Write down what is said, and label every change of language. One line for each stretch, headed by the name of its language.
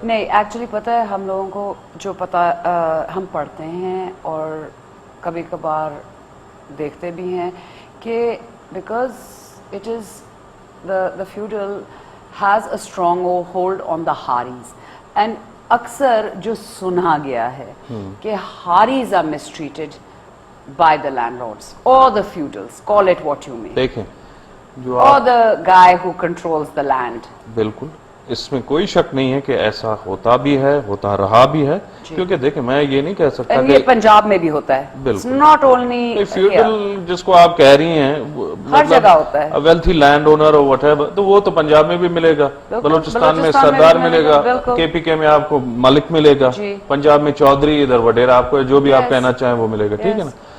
Urdu: نہیں, ایکچولی پتا ہے ہم لوگوں کو جو پتا, ہم پڑھتے ہیں اور کبھی کبھار دیکھتے بھی ہیں کہ
English: because it is the feudal has a strong hold on the Haris, and
Urdu: اکثر جو سنا گیا ہے کہ
English: Haris are mistreated by the landlords or the feudals, call it what you may.
Urdu: دیکھیں جو
English: or the guy who controls the land.
Urdu: بالکل, اس میں کوئی شک نہیں ہے کہ ایسا ہوتا بھی ہے, ہوتا رہا بھی ہے, کیونکہ دیکھیں میں یہ نہیں کہہ سکتا یہ پنجاب میں بھی ہوتا ہے, بالکل
English: not only
Urdu: فیوڈل جس کو آپ کہہ رہی ہیں, ہر جگہ ہوتا ہے, ویلتھی لینڈ اونر اور وٹ ایور, تو وہ تو پنجاب میں بھی ملے گا, بلوچستان میں سردار ملے گا, KPK میں آپ کو ملک ملے گا, پنجاب میں چودھری, ادھر وڈیرا, آپ کو جو بھی آپ کہنا چاہیں وہ ملے گا, ٹھیک ہے نا.